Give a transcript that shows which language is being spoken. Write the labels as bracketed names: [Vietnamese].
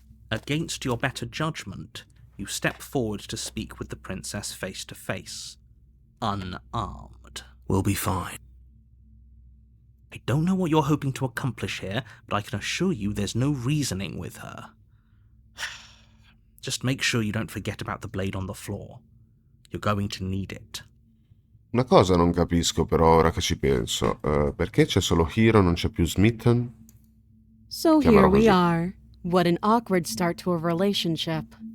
[English] Against your better judgment, you step forward to speak with the princess face to face. Unarmed. We'll be fine. I don't know what you're hoping to accomplish here, but I can assure you there's no reasoning with her. Just make sure you don't forget about the blade on the floor. You're going to need it. [Italian] Una cosa non capisco però ora che ci penso. Perché c'è solo Hero, non c'è più Smitten? [English] So here we are. What an awkward start to a relationship.